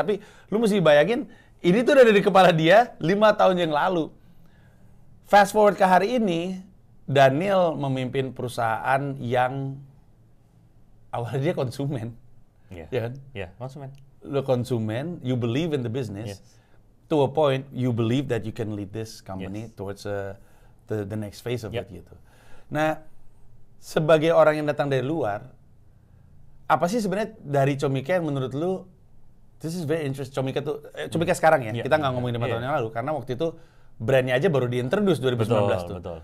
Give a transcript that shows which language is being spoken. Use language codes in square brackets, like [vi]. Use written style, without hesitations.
[id] Tapi lu mesti bayangin, ini tuh udah dari kepala dia 5 tahun yang lalu. Fast forward ke hari ini, Daniel memimpin perusahaan yang awalnya dia konsumen. Ya kan? Konsumen. Lu konsumen, [en] you believe in the business. To a point, you believe that you can lead this company towards the next phase of it gitu. [id] Nah, sebagai orang yang datang dari luar, apa sih sebenarnya dari Comika yang menurut lu, [en] this is very interesting, [id] Comika tuh, Comika sekarang ya, kita nggak ngomongin 5 tahun yang lalu, karena waktu itu brandnya aja baru diintroduce 2019 tuh.